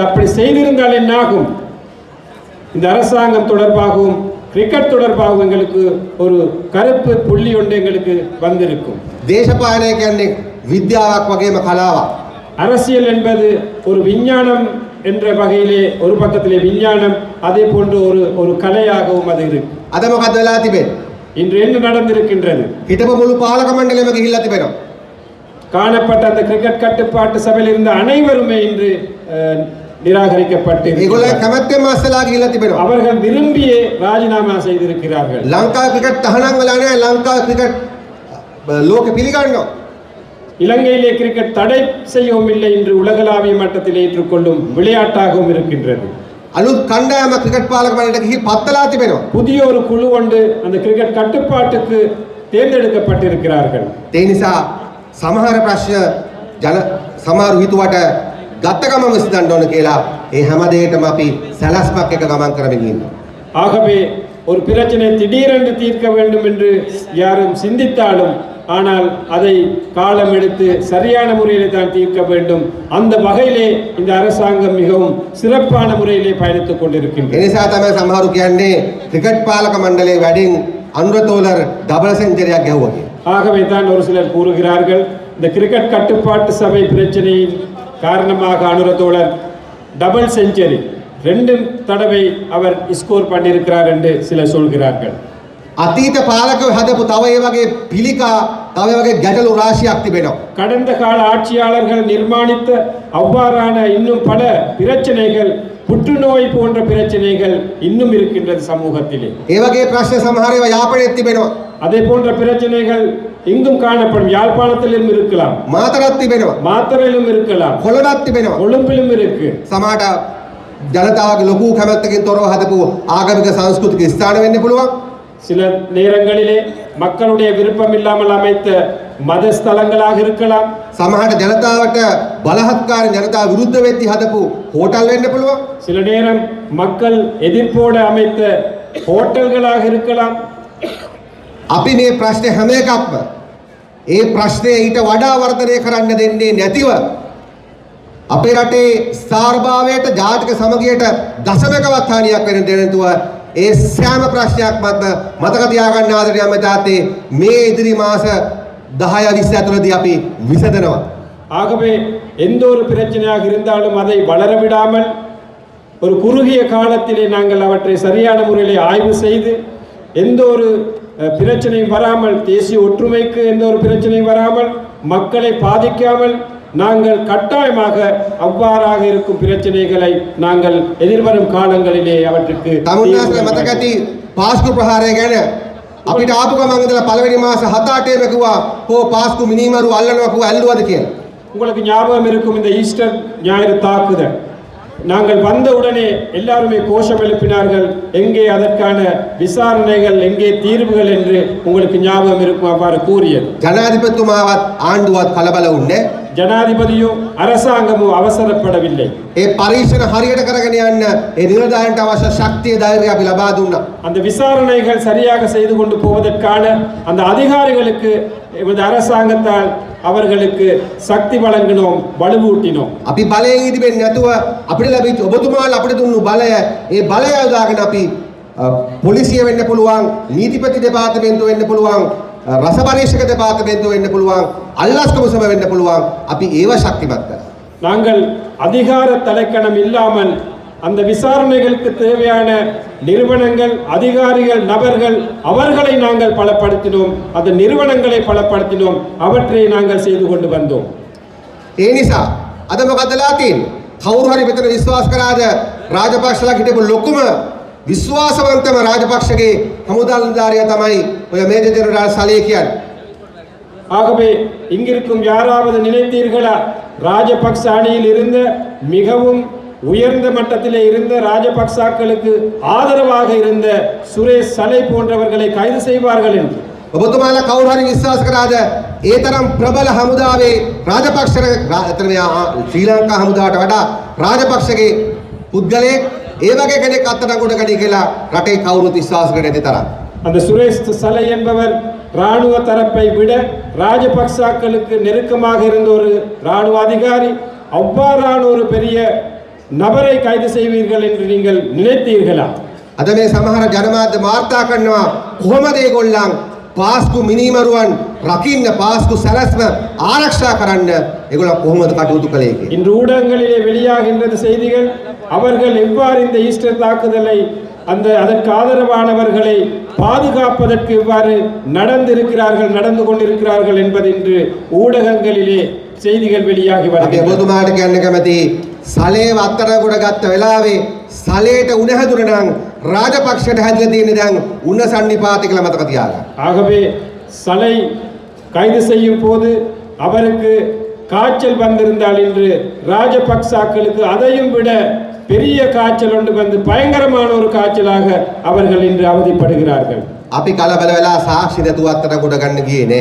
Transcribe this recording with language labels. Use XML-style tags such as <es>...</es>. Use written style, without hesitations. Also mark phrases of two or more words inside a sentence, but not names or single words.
<ta>அப்படி செய்திருந்தால் என்னாகும்? இந்த அரசாங்கம் தொடர்பாகவும் கிரிக்கெட் தொடர்பாகவும் எங்களுக்கு ஒரு கருப்பு புள்ளி ஒன்று எங்களுக்கு வந்திருக்கும்.</ta> <si>දේශපාලනය කියන්නේ විද්‍යාවක් වගේම කලාවක්.</si> <ta>அரசியல் என்பது ஒரு விஞ்ஞானம் என்ற வகையிலே ஒரு பக்கத்திலே விஞ்ஞானம், அதே போன்று ஒரு கலையாகவும் அது இருக்கு.</ta> <si>අද මොකද වෙලා තිබෙන්නේ?</si> <ta>இன்று என்ன நடந்திருக்கின்றது?</ta> <si>හිටපු මුළු පාලක මණ්ඩලයම ගිහිල්ලා තිබෙනවා.</si> <ta>காணப்பட்ட அந்த கிரிக்கெட் கட்டுப்பாட்டு சபையில் இருந்த அனைவருமே இன்று நிராகரிக்கப்பட்டு</ta> <si>ඒගොල්ලන් කැමැත්තෙන් මාස්සලා ගිහිල්ලා තිබෙනවා.</si> <ta>அவர்கள் விரும்பியே ராஜினாமா செய்திருக்கிறார்கள்.</ta> <si>ලංකාවේ ක්‍රිකට් තහනම් වෙලා නැහැ. ලංකාවේ ක්‍රිකට් ලෝකෙ පිළිගන්නවා.</si> <ta>இலங்கையிலே கிரிக்கெட் தடை செய்யவும் இல்லை, இன்று உலகளாவிய மட்டத்தில் ஏற்றுக்கொள்ளும் விளையாட்டாகவும் இருக்கின்றது.</ta> <si>අලුත් කණ්ඩායම ක්‍රිකට් පාලක මණ්ඩලයට ගිහින් පත්තලා තිබෙනවා.</si> <ta>புதிய ஒரு குழு ஒன்று அந்த கிரிக்கெட் கட்டுப்பாட்டுக்கு தேர்ந்தெடுக்கப்பட்டிருக்கிறார்கள்.</ta> <si>ඒ නිසා සමහර ප්‍රශ්න සමහර හිතුවට ගත්ත ගමන් විසඳන්න ඕන කියලා ඒ හැම දෙයකම අපි සැලැස්මක් එක ගමන් කරමින් ඉන්නවා.</si> <ta>ஆகவே ஒரு பிரச்சனை திடீரென்று தீர்க்க வேண்டும் என்று யாரும் சிந்தித்தாலும் ஆனால் அதை காலம் எடுத்து சரியான முறையிலே தான் தீர்க்க வேண்டும். அந்த வகையிலே இந்த அரசாங்கம் மிகவும் சிறப்பான முறையிலே பயணித்துக் கொண்டிருக்கின்றது.</ta> <si>ඒ නිසා තමයි සමහරු කියන්නේ ක්‍රිකට් පාලක මණ්ඩලයේ වැඩින් අනුරතෝලර්</si> <en>double century</en> <si>ගැහුවා කියලා.</si> <ta>ஆகவே தான் ஒரு சிலர் கூறுகிறார்கள் இந்த கிரிக்கெட் கட்டுப்பாட்டு சபை பிரச்சனையின் காரணமாக அனுரத்தோழர்</ta> <en>double century</en> <ta>2 தடவை அவர் ஸ்கோர் பண்ணியிருக்கிறார் என்று சிலர் சொல்கிறார்கள்.</ta> <si>අතීත පාලකව හදපු තව ඒ වගේ පිළිකා තව ඒ වගේ ගැටලු රාශියක් තිබෙනවා.</si> <ta>கடந்த கால ஆட்சியாளர்கள் நிர்மாணித்த அவ்வாறான இன்னும் பல பிரச்சனைகள், புற்றுநோய் போன்ற பிரச்சனைகள் இன்னும் இருக்கின்றது சமூகத்திலே.</ta> <si>ඒ වගේ ප්‍රශ්න සමහර ඒවා යාපනයේ තිබෙනවා.</si> <ta>அதே போன்ற பிரச்சனைகள் இங்கும் காணப்படும். யாழ்ப்பாணத்திலும் இருக்கலாம்,</ta> <si>මාතරත් තිබෙනවා.</si> <ta>மாத்தறையிலும் இருக்கலாம்,</ta> <si>කොළඹත් තිබෙනවා.</si> <ta>கொழும்பிலும் இருக்கு.</ta> <si>සමහරට ජනතාවගේ ලොකු කැමැත්තකින් තොරව හදපු ආගමික සංස්කෘතික ස්ථාන වෙන්න පුළුවන්.</si> <ta>சில நேரங்களிலே மக்களுடைய விருப்பம் இல்லாமல் அமைத்த மத ஸ்தலங்களாக இருக்கலாம்.</ta> <si>සමහරට ජනතාවට බලහත්කාරයෙන් ජනතාව විරුද්ධ වෙද්දී හදපු හෝටල් වෙන්න පුළුවන්.</si> <ta>சில நேரம் மக்கள் எதிர்ப்போடு அமைத்த ஹோட்டல்களாக இருக்கலாம்.</ta> <si>අපි මේ ප්‍රශ්නේ හැම එකක්ම ඒ ප්‍රශ්නේ ඊට වඩා වර්ධනය කරන්න දෙන්නේ නැතිව අපේ රටේ ස්ථාර්භාවයට ජාතික සමගියට දශමකවත් හානියක් වෙන දෙන්නතුව ඒ සෑම ප්‍රශ්නයක් මතක තියාගන්න ආදරණීය අමතාතේ මේ ඉදිරි මාස 10 20 ඇතුළතදී අපි විසඳනවා.</si> <ta>ஆகவே எந்த ஒரு பிரச்சனையாக இருந்தாலும் அதை வளர விடாமல் ஒரு குறுகிய காலத்திலே நாங்கள் அவற்றை சரியான முறையிலே ஆய்வு செய்து எந்த ஒரு பிரச்சனையும் வராமல், தேசிய ஒற்றுமைக்கு எந்த ஒரு பிரச்சனையும் வராமல், மக்களை பாதிக்காமல் நாங்கள் கட்டாயமாக அவ்வாறாக இருக்கும் பிரச்சனைகளை நாங்கள் எதிர்வரும் காலங்களிலே அவற்றுக்கு</ta> <si>තමුන්නාස්ල මතක ඇති පාස්කු ප්‍රහාරය ගැන අපිට ආපු ගමන් ඉඳලා පළවෙනි මාස 7-8 කිව්වා කො පාස්කු මිනිමරු අල්ලනවා කිව්වා ඇල්ලුවද කියලා.</si> <ta>உங்களுக்கு ஞாபகம் இருக்கும் இந்த ஈஸ்டர் ஞாயிறு தாக்குதல். நாங்கள் வந்தவுடனே எல்லாருமே கோஷம் எழுப்பினார்கள், எங்கே அதற்கான விசாரணைகள், எங்கே தீர்வுகள் என்று உங்களுக்கு ஞாபகம் இருக்கும். அவ்வாறு கூறியது</ta> <si>ජනාධිපතිතුමාවත් ආණ්ඩුවත් කලබල වුණේ.</si> <ta>ஜனாதிபதியோ அரசாங்கமோ அவசரப்படவில்லை.</ta> <si>ඒ පරීක්ෂණ හරියට කරගෙන යන්න ඒ නිලධාරීන්ට අවශ්‍ය ශක්තිය ධෛර්යය අපි ලබා දුන්නා.</si> <ta>அந்த விசாரணைகள் சரியாக செய்து கொண்டு போவதற்கான அந்த அதிகாரிகளுக்கு எமது அரசாங்கத்தால் அவர்களுக்கு சக்தி வழங்கினோம், வலுவூட்டினோம்.</ta> <si>අපි බලයෙන් ඉදිවෙන්නේ නැතුව අපිට ලැබිච්ච ඔබතුමාලා අපිට දුන්නු බලය ඒ බලය යොදාගෙන අපි පොලිසිය වෙන්න පුළුවන්, නීතිපති දෙපාර්තමේන්තුව වෙන්න පුළුවන්, රස පරීක්ෂක දෙපාර්තමේන්තුව වෙන්න පුළුවන්, අල්ලස්කම සභ වෙන්න පුළුවන්. අපි ඒව ශක්තිමත් කරා.</si> <ta>நாங்கள் அதிகார தலைக்கணம் இல்லாமல் அந்த விசாரணைகளுக்கு தேவையான நிறுவனங்கள், அதிகாரிகள், நபர்கள் அவர்களை நாங்கள் பலப்படுத்தினோம், அந்த நிறுவனங்களை பலப்படுத்தினோம், அவற்றை நாங்கள் செய்து கொண்டு வந்தோம்.</ta> <si>ඒ නිසා අද මොකද වෙලා තියෙන්නේ? කවුරු හරි මෙතන විශ්වාස කරාද රාජපක්ෂලා හිටපු ලොකුම විශ්වාසවන්තම රාජපක්ෂගේ හමුදා නිලධාරියා තමයි ඔය මේජර් ජෙනරාල් සලේ කියන්නේ.</si> <ta>ஆகவே இங்கிருக்கும் யாராவது நினைத்தீர்களா ராஜபக்ச அணியில் இருந்த மிகவும் உயர்ந்த மட்டத்திலே இருந்த ராஜபக்சாக்களுக்கு ஆதரவாக இருந்த சுரேஷ் சலை போன்றவர்களை கைது செய்வார்கள் என்று?</ta> <si>ඔබතුමාලා කවුරු හරි විශ්වාස කරාද ඒ තරම් ප්‍රබල හමුදාවේ රාජපක්ෂ ශ්‍රී ලංකා හමුදාවට වඩා රාජපක්ෂගේ පුද්ගලයෙක් ඒ වගේ කෙනෙක් අත්අඩංගුවට ගනී කියලා රටේ කවුරුත් විශ්වාස කරන්නේ නැති තරම්.</si> <ta>அந்த சுரேஷ் சலை என்பவர் ராணுவ தரப்பை விட ராஜபக்சாக்களுக்கு நெருக்கமாக இருந்த ஒரு ராணுவ அதிகாரி. அவ்வாறான ஒரு பெரிய நபரை கைது செய்வீர்கள் என்று நீங்கள் நினைத்தீர்களா?</ta> <si>අද මේ සමහර ජනමාධ්‍ය වාර්තා කරනවා කොහොමද ඒගොල්ලන් පාස්කු මිනිමරුවන් රකින්න, පාස්කු සැලැස්ම ආරක්ෂා කරන්න ඒගොල්ලන් කොහොමද කටයුතු කළේ කියලා.</si> <ta>இன்று ஊடகங்களிலே வெளியாகின்றது செய்திகள். அவர்கள் எவ்வாறு இந்த ஈஸ்டர் தாக்குதலை அதற்கு ஆதரவானவர்களை பாதுகாப்பதற்கு எவ்வாறு நடந்து கொண்டிருக்கிறார்கள் என்பது இன்று ஊடகங்களிலே செய்திகள் வெளியாகி</ta> <si>අපි ඔබතුමාට කියන්න කැමති සලේව අත්අඩංගුවට ගත්ත වෙලාවේ සලේට උණ හැදුන නම් රාජපක්ෂට හැදලා තියෙන දැන් උණ සන්නිපාත කියලා මතක තියාගන්න.</si> <ta>ஆகவே சலை கைது செய்யும் போது அவருக்கு காய்ச்சல் வந்திருந்தால் இன்று ராஜபக்சாக்களுக்கு அதையும் விட பெரிய காய்ச்சல் ஒன்று வந்து பயங்கரமான ஒரு காய்ச்சலாக அவர்கள் இன்று அவதிப்படுகிறார்கள்.</ta> <si>අපි කලබල වෙලා සාක්ෂි නැතුව අත්අඩංගුවට ගන්න ගියේ නෑ.</si>